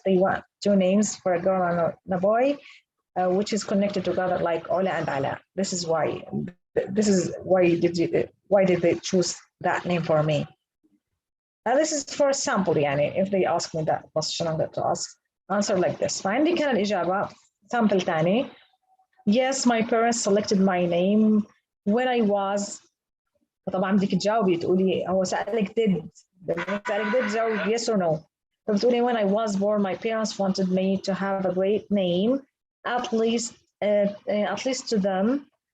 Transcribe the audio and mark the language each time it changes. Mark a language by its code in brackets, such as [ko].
[en] They want two names for a girl and a boy, which is connected together, like Ola and Ala. This is why. Why did they choose that name for me? Now this is for a sample. [ar] يعني [en] if they ask me that question, I'm going to answer like this. [ar] فعندي كان الإجابة sample تاني. [en] Yes, my parents selected my name when I was. [ar] طبعا بدك تجاوبي تقولي هو سألك [en] did [ar] تجاوب [en] yes or no. [ar] فبتقولي [en] when I was born my parents wanted me to have a great name, at least to them.